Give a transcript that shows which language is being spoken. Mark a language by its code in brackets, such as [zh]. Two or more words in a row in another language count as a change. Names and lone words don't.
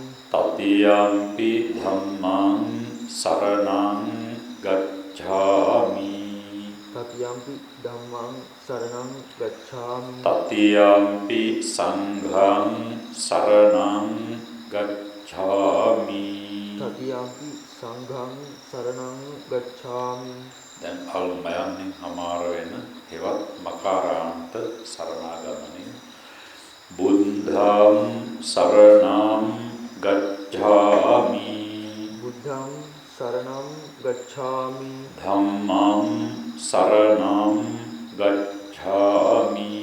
[pi] තතියම්පි ධම්මං සරණං ගච්ඡාමි Tatiyampi dhammam saranam gacchami තතියම්පි සංඝං සරණං ගච්ඡාමි Tatiyampi sangham saranam gacchami [si] දැන් අල්මයන්ෙන් හමාර වෙන හෙවත් මකාරාන්ත සරණාගමනය [pi] බුද්ධං සරණං ගච්ඡාමි Buddham saranam gacchami ධම්මං සරණං ගච්ඡාමි